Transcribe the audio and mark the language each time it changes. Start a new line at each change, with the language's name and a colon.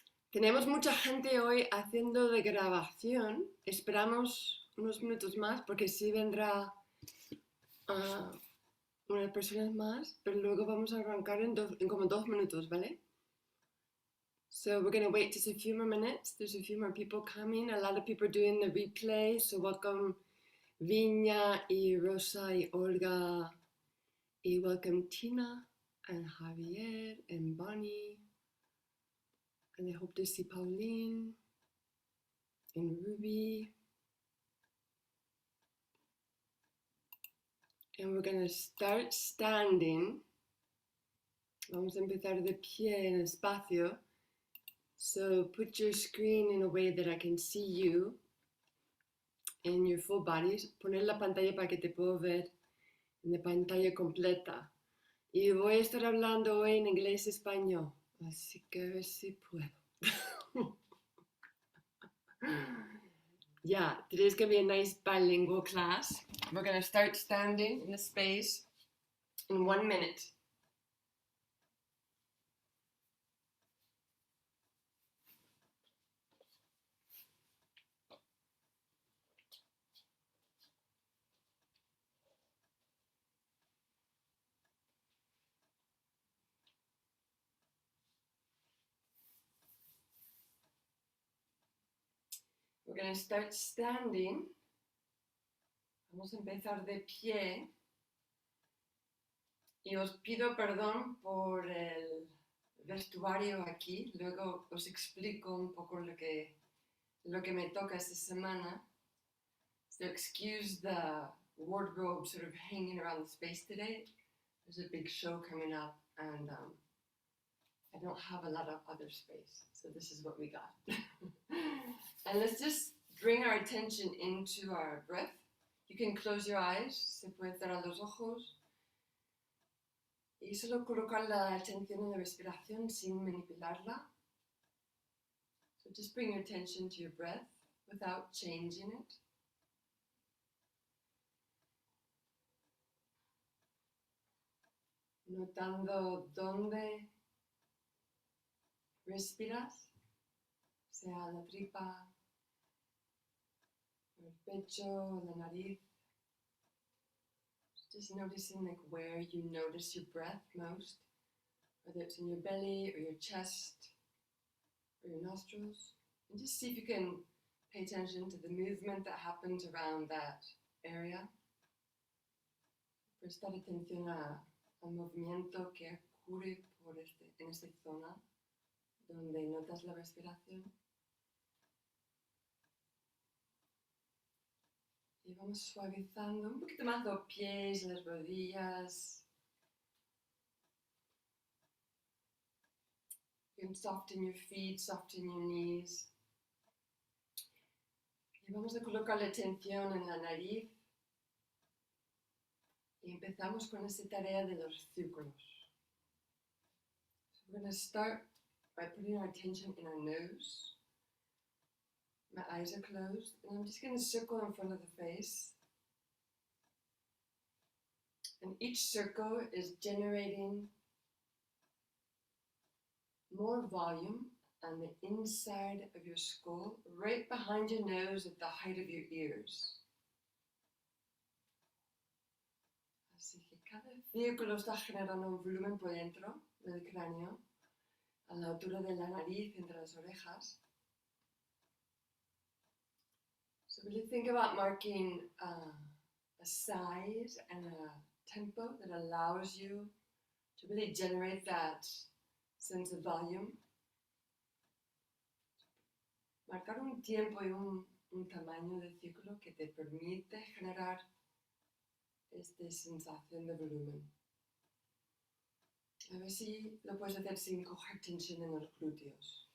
Spanish: Tenemos mucha gente hoy haciendo de grabación. Esperamos unos minutos más porque sí vendrá unas personas más, pero luego vamos a arrancar en como 2 minutos, ¿vale?
English: So we're going to wait just a few more minutes. There's a few more people coming. A lot of people are doing the replay. So welcome Viña y Rosa y Olga. Y welcome Tina and Javier and Bonnie. And I hope to see Pauline and Ruby. And we're going to start standing.
Spanish: Vamos a empezar de pie en espacio.
English: So put your screen in a way that I can see you and your full body.
Spanish: Poner la pantalla para que te puedo ver en la pantalla completa. Y voy a estar hablando hoy en inglés y español. Así que a ver si puedo.
English: Yeah, today's going to be a nice bilingual class. We're going to start standing in the space in 1 minute. We're going to start standing.
Spanish: Vamos a empezar de pie. Y os pido perdón por el vestuario aquí. Luego os explico un poco lo que me toca esta semana.
English: So excuse the wardrobe sort of hanging around the space today. There's a big show coming up and I don't have a lot of other space. So this is what we got. And let's just bring our attention into our breath. You can close your eyes.
Spanish: Se puede cerrar los ojos. Y solo colocar la atención en la respiración sin manipularla.
English: So just bring your attention to your breath without changing it.
Spanish: Notando dónde respiras, sea la tripa, el pecho, la nariz.
English: Just noticing like where you notice your breath most, whether it's in your belly or your chest or your nostrils. And just see if you can pay attention to the movement that happens around that area.
Spanish: Prestar atención al movimiento que ocurre en esta zona donde notas la respiración. Y vamos suavizando un poquito más los pies, las rodillas.
English: You can soften your feet, soften your knees.
Spanish: Y vamos a colocar la atención en la nariz. Y empezamos con esta tarea de los círculos.
English: So we're going to start by putting our attention in our nose. My eyes are closed, and I'm just going to circle in front of the face. And each circle is generating more volume on the inside of your skull, right behind your nose at the height of your ears.
Spanish: Así que cada círculo está generando un volumen por dentro del cráneo, a la altura de la nariz, entre las orejas.
English: So really think about marking a size and a tempo that allows you to really generate that sense of volume.
Spanish: Marcar un tiempo y un tamaño de círculo que te permite generar esta sensación de volumen. A ver si lo puedes hacer sin coger tensión en los glúteos.